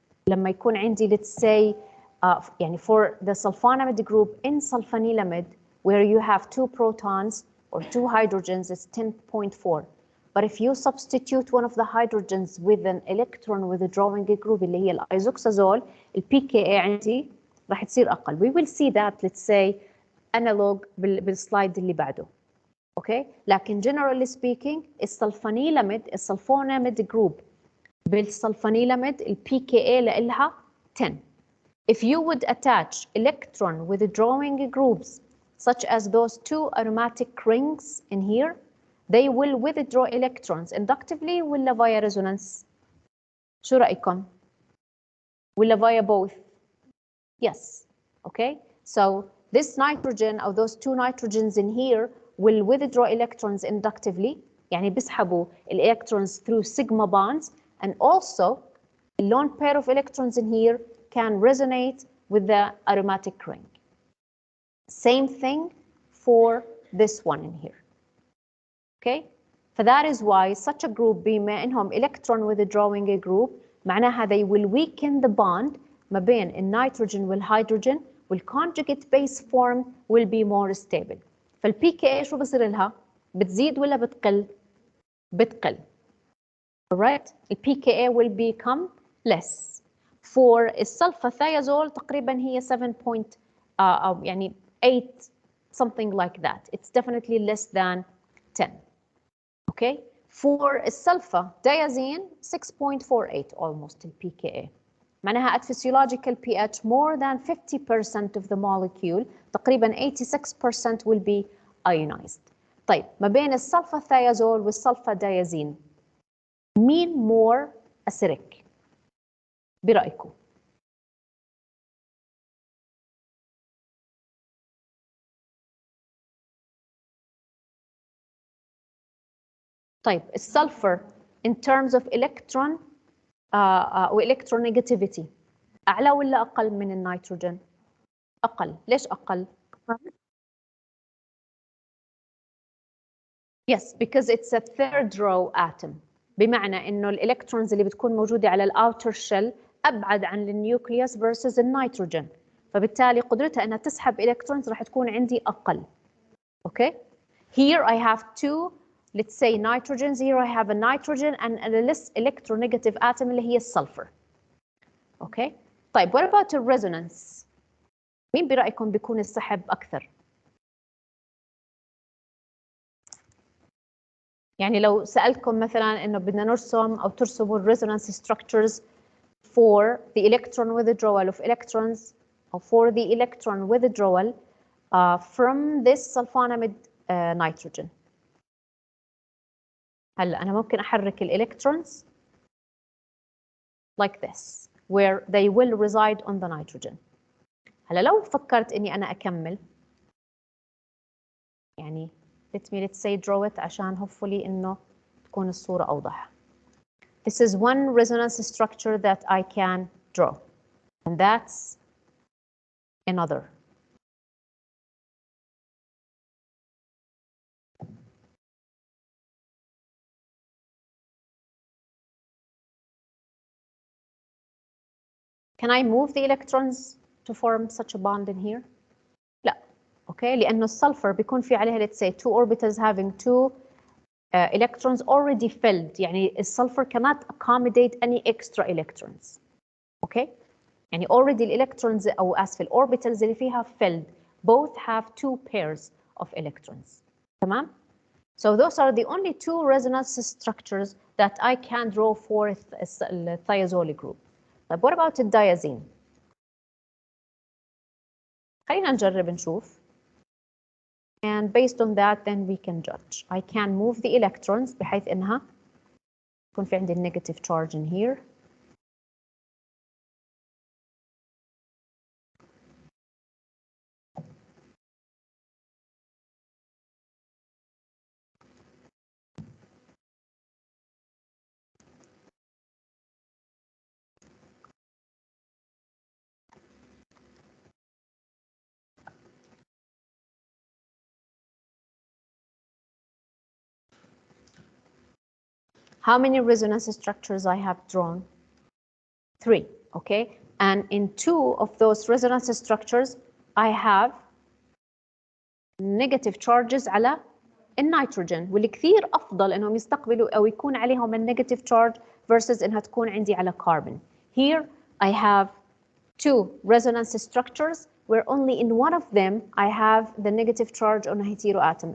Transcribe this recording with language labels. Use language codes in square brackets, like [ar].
[ar] لما يكون عندي [en] let's say يعني for the sulfonamide group in sulfanilamide where you have 2 protons or 2 hydrogens, it's 10.4. But if you substitute one of the hydrogens with an electron withdrawing group [ar] اللي هي الايزوكسازول, البي كي اي عندي راح تصير اقل. [en] We will see that let's say analog [ar] بالسلايد اللي بعده. اوكي لكن [en] generally speaking [ar] السلفوناميد جروب بالسلفونيلاميد البي كي اي لها 10. [en] If you would attach electron withdrawing groups such as those 2 aromatic rings in here, they will withdraw electrons inductively ولا via resonance. [ar] شو رأيكم؟ ولا [en] via both? Yes. Okay. So this nitrogen or those 2 nitrogens in here will withdraw electrons inductively. [ar] يعني بيسحبوا [en] electrons through sigma bonds, and also the lone pair of electrons in here can resonate with the aromatic ring. Same thing for this one in here. Okay? So that is why such a group [ar] بما إنهم [en] electron withdrawing a group معناها they will weaken the bond [ar] ما بين النيتروجين والهيدروجين [en] والconjugate base form will be more stable. [ar] فالبي كي اي شو بصير لها؟ بتزيد ولا بتقل؟ بتقل. [en] Alright? البي K A will become less. For السلفاثيازول [ar] تقريبا هي [en] 7 point يعني 8 something like that. It's definitely less than 10. Okay? For السلفا diazine 6.48 almost the pKa. [ar] معناها [en] at physiological pH more than 50% of the molecule [ar] تقريبا [en] 86% will be ionized. [ar] طيب ما بين السلفاثيازول والسلفا diazine مين [en] more acidic [ar] برأيكم؟ طيب السلفر [en] in terms of electron [ar] والكترونيجاتيفيتي أعلى ولا أقل من النيتروجين؟ أقل. ليش أقل؟ [en] Yes, because it's a third row atom. [ar] بمعنى إنه الإلكترونز اللي بتكون موجودة على الأوتر شيل أبعد عن النيوكليوس versus النيتروجين. فبالتالي قدرتها إنها تسحب إلكترونز راح تكون عندي أقل. [en] Okay? Here I have 2, let's say nitrogens. Here I have a nitrogen and a less electronegative atom اللي هي السلفر. Okay? طيب what about the resonance? [ar] مين برأيكم بيكون السحب أكثر؟ يعني لو سألتكم مثلا إنه بدنا نرسم أو ترسموا [en] resonance structures for the electron withdrawal of electrons or for the electron withdrawal from this sulfonamide nitrogen. [ar] هلا أنا ممكن أحرك الإلكترونز [en] like this where they will reside on the nitrogen. [ar] هلا لو فكرت إني أنا أكمل يعني [en] let's say draw it [ar] عشان hopefully إنه تكون الصورة أوضح. [en] This is one resonance structure that I can draw, and that's another. Can I move the electrons to form such a bond in here? [ar] لا. [en] Okay, [ar] لأنه السلفر بيكون في عليها [en] let's say two orbitals having two electrons already filled. [ar] يعني السلفر [en] cannot accommodate any extra electrons. Okay, يعني already electrons [ar] أو آسف [en] orbitals [ar] اللي فيها [en] filled both have two pairs of electrons. [ar] تمام? [en] So those are the only two resonance structures that I can draw for the thiazole group. [ar] طيب [en] what about [ar] الديازين؟ خلينا نجرب نشوف. [en] And based on that then we can judge. I can move the electrons [ar] بحيث إنها يكون في عندي [en] negative charge in here. How many resonance structures I have drawn? 3, okay? And in 2 of those resonance structures, I have negative charges [ar] على النيتروجين، واللي كثير أفضل إنهم يستقبلوا أو يكون عليهم النيجاتيف charge versus إنها تكون عندي على carbon. [en] Here I have 2 resonance structures where only in one of them I have the negative charge on a heteroatom.